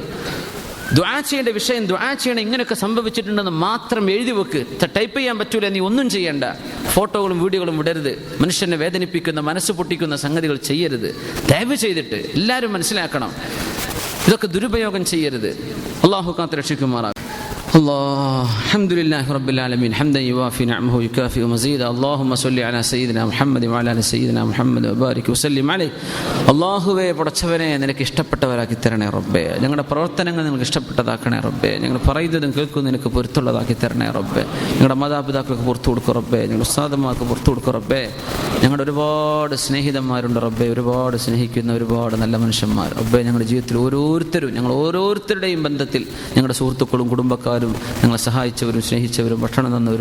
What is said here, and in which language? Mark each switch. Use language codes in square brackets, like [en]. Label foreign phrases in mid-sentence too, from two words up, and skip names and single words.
[ml] ദുആ ചെയ്യേണ്ട വിഷയം, ദുആ ചെയ്യണം, ഇങ്ങനെയൊക്കെ സംഭവിച്ചിട്ടുണ്ടെന്ന് മാത്രം എഴുതി വെക്ക്. ടൈപ്പ് ചെയ്യാൻ പറ്റൂല, നീ ഒന്നും ചെയ്യണ്ട. ഫോട്ടോകളും വീഡിയോകളും വിടരുത്. മനുഷ്യനെ വേദനിപ്പിക്കുന്ന, മനസ്സ് പൊട്ടിക്കുന്ന സംഗതികൾ ചെയ്യരുത് ദയവ് ചെയ്തിട്ട്. എല്ലാവരും മനസ്സിലാക്കണം, ഇതൊക്കെ ദുരുപയോഗം ചെയ്യരുത്. അല്ലാഹു കാത്ത് രക്ഷിക്കുമാറാകട്ടെ. [ar] الله الحمد لله رب العالمين حمدا يوافي نعمه ويكافئ مزيدا اللهم صل على سيدنا محمد وعلى ال سيدنا محمد وبارك وسلم عليه [ml] അല്ലാഹുവേ പടച്ചവനെ നിനക്ക് ഇഷ്ടപ്പെട്ടവരാക്കി തരണേ റബ്ബേ ഞങ്ങളുടെ പ്രവർത്തനങ്ങൾ നിങ്ങൾക്ക് ഇഷ്ടപ്പെട്ടതാക്കണേ റബ്ബേ ഞങ്ങൾ പറയുന്നതും കേൾക്കുന്നതും നിനക്ക് പൊരുത്തുള്ളതാക്കി തരണേ റബ്ബേ ഞങ്ങളുടെ മാതാപിതാക്കൾക്ക് പുറത്തു കൊടുക്കും റബ്ബേ ഞങ്ങളുടെ ഉസ്താദന്മാർക്ക് പുറത്തു കൊടുക്കും റബ്ബേ ഞങ്ങളുടെ ഒരുപാട് സ്നേഹിതന്മാരുണ്ട് റബ്ബേ ഒരുപാട് സ്നേഹിക്കുന്ന ഒരുപാട് നല്ല മനുഷ്യന്മാർ റബ്ബേ ഞങ്ങളുടെ ജീവിതത്തിൽ ഓരോരുത്തരും ഞങ്ങൾ ഓരോരുത്തരുടെയും ബന്ധത്തിൽ ഞങ്ങളുടെ സുഹൃത്തുക്കളും കുടുംബക്കാരും ഞങ്ങളെ സഹായിച്ചവരും സ്നേഹിച്ചവരും ഭക്ഷണം തന്നവരും